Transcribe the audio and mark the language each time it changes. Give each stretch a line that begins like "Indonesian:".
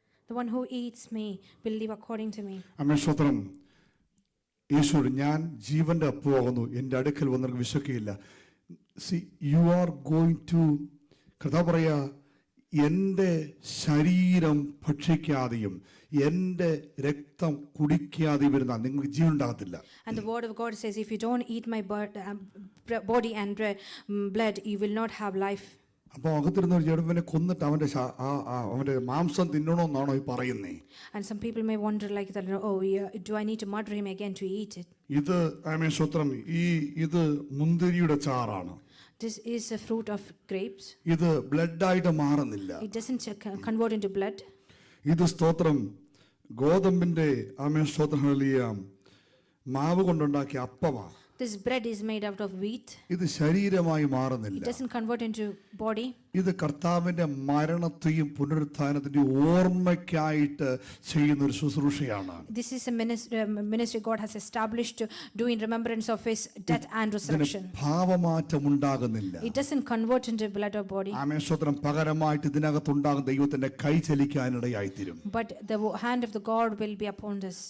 English: The one who eats me will live according to me.
Malayalam: അമ്മേ സ്തോത്രം. യേശുവോട് ഞാൻ ജീവന്റെ അപ്പമാകുന്നു, എൻ്റെ അടുക്കൽ വന്നവർക്ക് വിശക്കുകയില്ല.
English: see you are going to,
Malayalam: കർത്താവ് പറയാ, എൻ്റെ ശരീരം ഭക്ഷിക്കാതെയും എൻ്റെ രക്തം കുടിക്കാതെയും വരുന്ന നിങ്ങൾക്ക് ജീവൻ ഉണ്ടാകത്തില്ല.
English: And the word of God says, if you don't eat my body and blood, you will not have life.
Malayalam: അപ്പോൾ അകത്തിരുന്ന ഒരു ചേട്ടനെ കൊന്നിട്ട് അവൻ്റെ മാംസം തിന്നണമെന്നാണോ ഈ പറയുന്നേ?
English: And some people may wonder like that, oh, do I need to murder him again to eat it?
Malayalam: ഇത് ആമേൻ സ്തോത്രം, ഇത് മുന്തിരിയുടെ ചാറാണ്.
English: This is a fruit of grapes.
Malayalam: ഇത് ബ്ലഡായിട്ട് മാറുന്നില്ല.
English: It doesn't convert into blood.
Malayalam: ഇത് സ്തോത്രം ഗോതമ്പിന്റെ ആമേൻ സ്തോത്രം ഹല്ലേലൂയ മാവ് കൊണ്ടുണ്ടാക്കിയ അപ്പമാണ്.
English: This bread is made out of wheat.
Malayalam: ഇത് ശരീരമായി
English: It
Malayalam: മാറുന്നില്ല.
English: doesn't convert into body.
Malayalam: ഇത് കർത്താവിന്റെ മരണത്തെയും പുനരുത്ഥാനത്തിന്റെ ഓർമ്മയ്ക്കായിട്ട് ചെയ്യുന്ന ഒരു ശുശ്രൂഷയാണ്.
English: This is a ministry God has established to do in remembrance of his death and resurrection.
Malayalam: ഭാവമാറ്റം ഉണ്ടാകുന്നില്ല.
English: It doesn't convert into blood or body.
Malayalam: ആമേൻ സ്തോത്രം. പകരമായിട്ട് ഇതിനകത്തുണ്ടാകുന്ന ദൈവത്തിന്റെ കൈ ചലിക്കാനിടയായിത്തീരും.
English: But the hand of the God will be upon this.